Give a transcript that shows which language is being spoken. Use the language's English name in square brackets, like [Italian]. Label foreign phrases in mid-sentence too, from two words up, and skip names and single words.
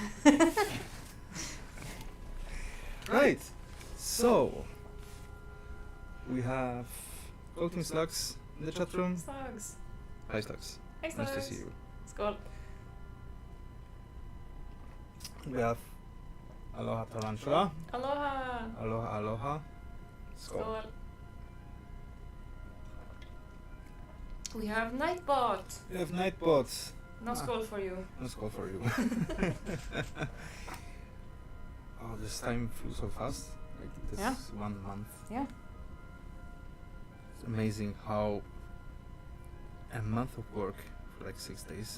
[English] Right. So we have Floating Slugs in the chat room. Slugs. Hi Slugs. Hey Nice slugs. to see you. Skål. We have Aloha Tarantula. Aloha. Aloha Aloha. Skål. Skål. We have Nightbot. We have Nightbots. No skål for you. No Skål for you. Oh, this time flew so fast. Like this Yeah. 1 month. Yeah. It's amazing how a month of work for like 6 days,